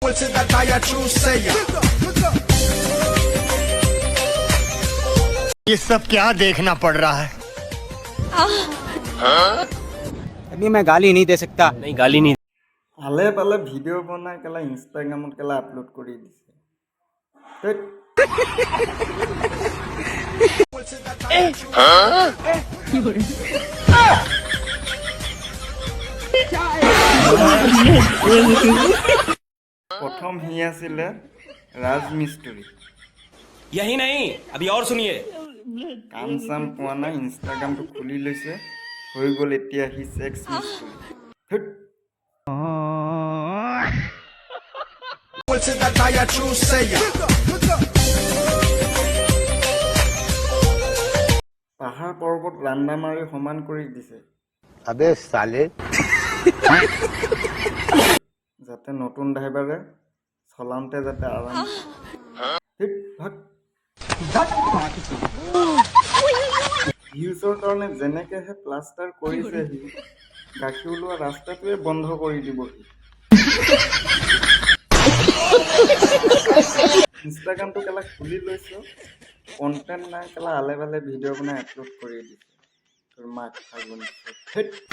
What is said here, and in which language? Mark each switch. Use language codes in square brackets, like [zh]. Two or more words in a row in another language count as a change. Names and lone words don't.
[hi] ये सब क्या देखना पड़ रहा है? अभी मैं गाली नहीं दे सकता। नहीं गाली नहीं [as] আলে পালে ভিডিঅ' বনাই কেলা ইনষ্টাগ্ৰামত কেলা আপলোড কৰি দিছে ধেৎ। প্ৰথম সি আছিলে ৰাজমিস্ত্ৰী [hi] यही नहीं अभी और सुनिए [as] কাম চাম পোৱা নাই ইনষ্টাগ্ৰামটো খুলি লৈছে হৈ গ'ল এতিয়া সি ছেক্স মিস্ত্ৰী ধেৎ। পাহাৰ পৰ্বত ৰান্দা মাৰি সমান কৰি দিছে [hi] अबे साले [as] যাতে নতুন ড্ৰাইভাৰে চলাওঁতে যাতে আৰাম ধেৎ, ভাগ। ভিউজৰ কাৰণে যেনেকেহে প্লাষ্টাৰ কৰিছে সি গাখীৰ ওলোৱা ৰাস্তাটোৱে বন্ধ কৰি দিব সি ইনষ্টাগ্ৰামটো কেলা খুলি লৈছো কণ্টেণ্ট নাই কেলা আলে বালে ভিডিঅ' বনাই আপলোড কৰি দিছে তোৰ মাক ফাগুন ধেৎ।